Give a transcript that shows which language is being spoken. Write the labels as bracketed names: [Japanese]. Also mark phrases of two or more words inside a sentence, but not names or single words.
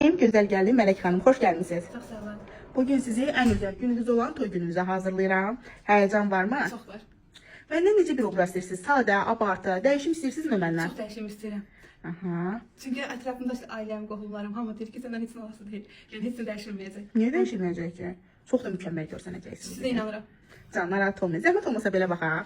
[Turkish] Güzel geldi Melek Hanım, hoş gelmişsiniz. [Azerbaijani] Çox sağ olun. [Turkish] Bugün sizi en özel gününüz olan toy gününüze hazırlayıram. Heyecan var mı? [Azerbaijani] Çox var. Məndən necə bir obraz istəyirsiniz? Sadə, abartı, dəyişim istəyirsinizmi məndən? Çox dəyişim istəyirəm. Aha. Çünki ətrafımda ailəm, qohumlarım, hamı deyir ki, səndən heç nə olası deyil. Yəni heç nə dəyişilməyəcək. Niyə dəyişilməyəcək ki? Çox da mükəmməl görsənəcəksiniz. Sizə inanıram. Can, narahat olmayın. Zəhmət olmasa belə baxaq.